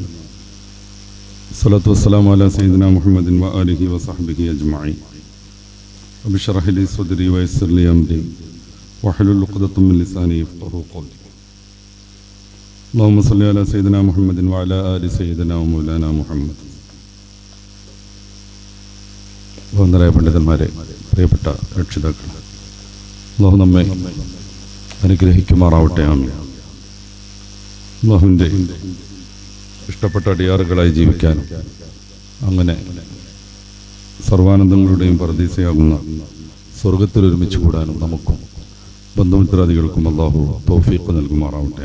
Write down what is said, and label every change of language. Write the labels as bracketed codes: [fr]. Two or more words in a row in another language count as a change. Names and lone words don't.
[ar] الصلاة والسلام على سيدنا محمد وآله وصحبه أجمعين. رب اشرح لي صدري ويسر لي أمري واحلل عقدة من لساني يفقهوا قولي. اللهم صل على سيدنا محمد وعلى آل سيدنا ومولانا محمد. [ml] ബഹുമാന്യരായ പണ്ഡിതന്മാരെ, പ്രിയപ്പെട്ട രക്ഷിതാക്കൾ, അല്ലാഹു നമ്മെ അനുഗ്രഹിക്കുമാറാവട്ടെ. ആമീൻ. അല്ലാഹുവിൻ്റെ ഇഷ്ടപ്പെട്ട അടിയാറുകളായി ജീവിക്കാനും അങ്ങനെ സർവാനന്ദങ്ങളുടെയും പരദീസയാകുന്ന സ്വർഗത്തിൽ ഒരുമിച്ച് കൂടാനും നമുക്കും ബന്ധുമിത്രാദികൾക്കും അല്ലാഹു തൗഫീഖ് നൽകുമാറാവട്ടെ.